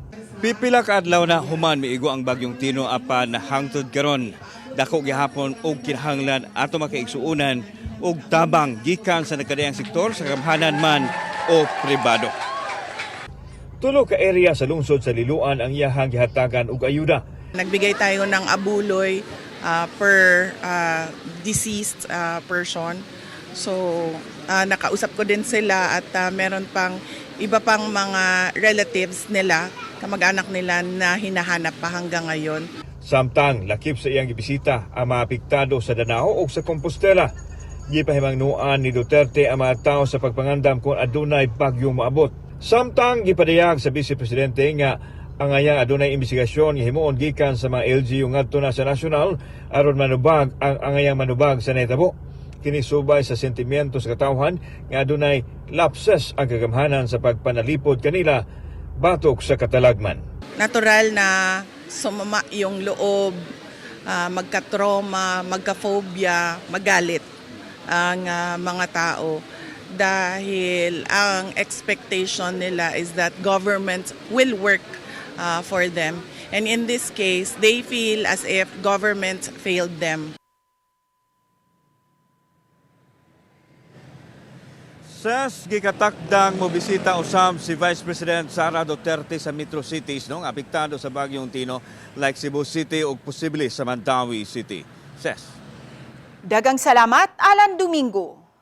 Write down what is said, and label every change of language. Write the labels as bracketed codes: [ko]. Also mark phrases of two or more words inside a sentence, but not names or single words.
[ceb] Pipila ka adlaw na human miigo ang Bagyong Tino apan hangtod karon. Dako gihapon og kinahanglan ato makaigsuunan og tabang gikan sa nagkadayang sektor sa kamhanan man o pribado. Tulo ka area sa lungsod sa Liloan ang iyahang gihatagan og ayuda. [tl] Nagbigay tayo ng abuloy [en] per deceased person. [tl] So, nakausap ko din sila at meron pang iba pang mga relatives nila, kamag-anak nila na hinahanap pa hanggang ngayon. [ceb] Samtang lakip sa iyang gibisita ang mga apektado sa Danao o sa Compostela. Gipahimangnuan ni Duterte ang mga tao sa pagpangandam kung adunay bagyong maabot. Samtang gipadayag sa Vice Presidente nga ang ayang adunay investigasyon nga himuon gikan sa mga LGU ngadto na sa nasyonal aron manubag ang angayang manubag sa nahitabo. Kini subay sa sentimiento sa katawhan nga adunay lapses ang kagamhanan sa pagpanalipod kanila batok sa katalagman. [tl] Natural na sumama yung loob, magka-trauma, magka-phobia, magalit ang mga tao dahil ang expectation nila [en] is that government will work for them. And in this case, they feel as if government failed them. [ceb] Ses gikatakdang mobisita usab si Vice President Sara Duterte sa metro cities nung apektado sa Bagyong Tino like Cebu City ug posible sa Mandawi City. Ses. Dagang salamat, Alan Domingo.